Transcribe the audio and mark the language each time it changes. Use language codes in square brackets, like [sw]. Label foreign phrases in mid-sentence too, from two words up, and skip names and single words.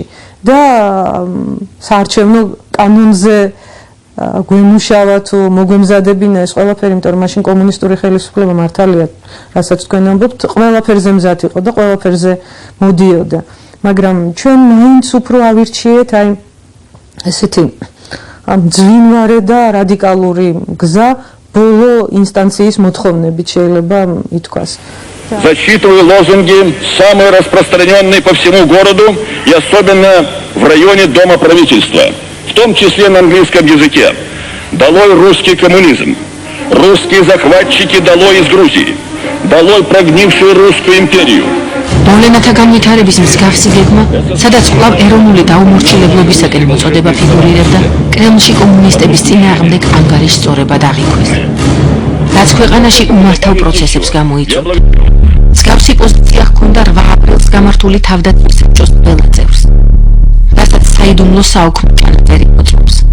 [ka] და საარჩევნო კანონზე გვემუშავა თუ მოგვემზადებინა ეს ყველაფერი, იმიტომ რომ მაშინ კომუნისტური ხელისუფლება მართალია, რასაც თქვენ ამბობთ, ყველაფერზე მზად იყო და ყველაფერზე მოდიოდა. მაგრამ ჩვენ მაინც უფრო ავირჩიეთ აი ესეთი მძვინვარე და რადიკალური გზა ბოლო ინსტანციის მოთხოვნებით შეიძლება ითქვას. [ru] Зачитываю лозунги, самые распространенные по всему городу и особенно в районе Дома правительства, в том числе на английском языке. Долой русский коммунизм, русские захватчики долой из Грузии, долой прогнившую русскую империю. [ka] მოვლენათა განვითარების მსგავსი გეგმა, სადაც კვლავ ეროვნული დაუმორჩილებლებისაკენ მოწოდება ფიგურირებდა, კრემლში კომუნისტების წინააღმდეგ ანგარიშ სწორებად აღიქვეს. რაც ქვეყანაში უმართავ პროცესებს გამოიწვევდა. მსგავსი პოზიცია ჰქონდა 8 აპრილს გამართული თავდაცვის საბჭოს ყველა წევრს, რასაც საიდუმლო საოქმე ჩანაწერი მოწმობს.